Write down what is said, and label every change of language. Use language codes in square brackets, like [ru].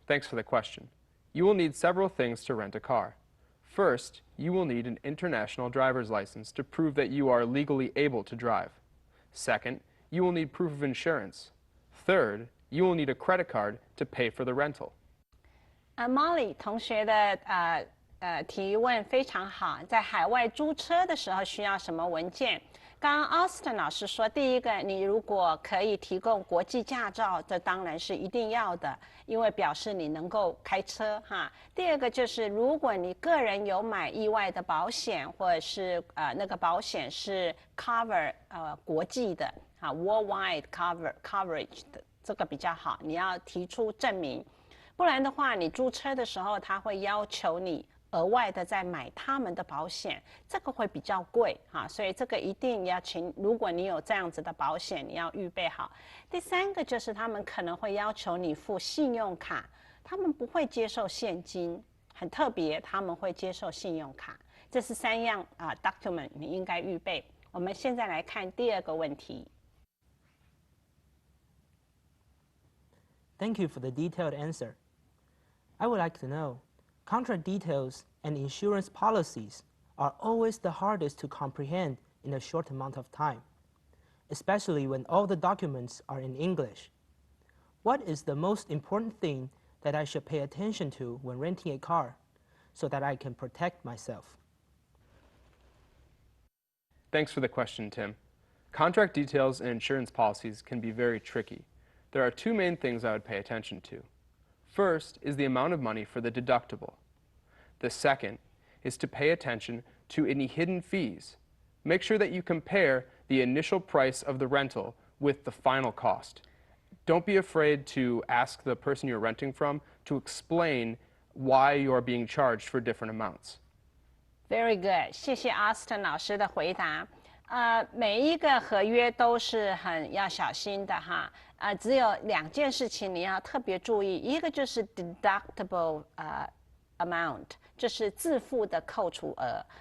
[en] Thanks for the question. You will need several things to rent a car. First, you will need an international driver's license to prove that you are legally able to drive. Second, you will need proof of insurance. Third, you will need a credit card to pay for the rental. [zh] Molly 同学的提问非常好，在海外租车的时候需要什么文件？刚刚 Austin 老师说，第一个，你如果可以提供国际驾照，这当然是一定要的，因为表示你能够开车哈。第二个就是，如果你个人有买意外的保险，或者是那个保险是 cover 国际的啊 [en] worldwide coverage [zh] 的，这个比较好，你要提出证明。不然的话，你租车的时候，他会要求你额外的再买他们的保险，这个会比较贵哈，所以这个一定要如果你有这样子的保险，你要预备好。第三个就是他们可能会要求你付信用卡，他们不会接受现金，很特别，他们会接受信用卡。这是3样document 你应该预备。我们现在来看第二个问题。 [en] Thank you for the detailed answer. I would like to know, contract details and insurance policies are always the hardest to comprehend in a short amount of time, especially when all the documents are in English. What is the most important thing that I should pay attention to when renting a car so that I can protect myself? Thanks for the question, Tim. Contract details and insurance policies can be very tricky. There are two main things I would pay attention to. First is the amount of money for the deductible. The second is to pay attention to any hidden fees. Make sure that you compare the initial price of the rental with the final cost. Don't be afraid to ask the person you're renting from to explain why you are being charged for different amounts. Very good， [zh] 谢谢 Austin 老师的回答。每一个合约都是很要小心的哈。只有2件事情你要特别注意，一个就是 deductible amount， 就是自付的扣除额。